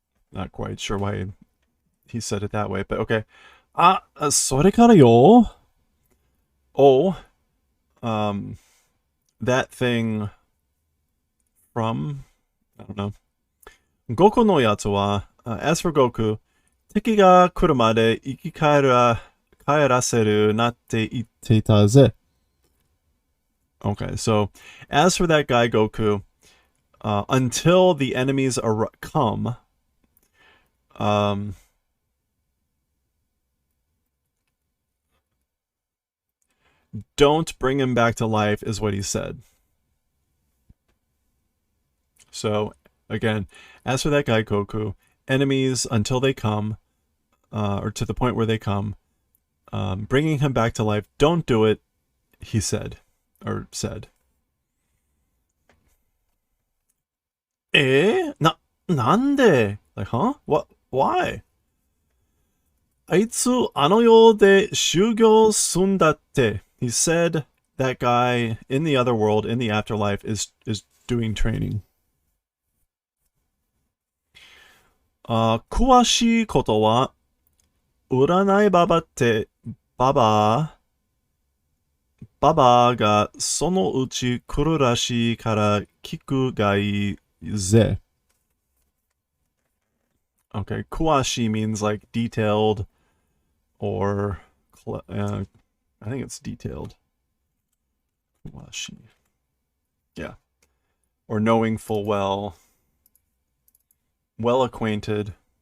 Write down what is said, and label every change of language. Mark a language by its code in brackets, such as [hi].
[en] Not quite sure why he said it that way, but okay. [ja] それからよ. [en] Oh, that thing from, I don't know. [ja] Goku no yatsu wa, [en] as for Goku, [ja] 敵が来るまで生き返らせるなって言っていたぜ. [en] Okay, so as for that guy Goku, until the enemies come, don't bring him back to life is what he said. So again, as for that guy Goku, enemies until they come, or to the point where they come, bringing him back to life, don't do it, he said. Or said. [ja] Nande? [en] Like, huh? What? Why? [ja] あいつあの世で修行すんだって. [en] He said that guy in the other world, in the afterlife, is doing training. [ja] 詳しいことは、占いババってババがそのうち来るらしいから聞くがいいぜ. [en] Okay, kuashi means like detailed or I think it's detailed. Kuashi. Yeah. Or knowing full well. Well acquainted.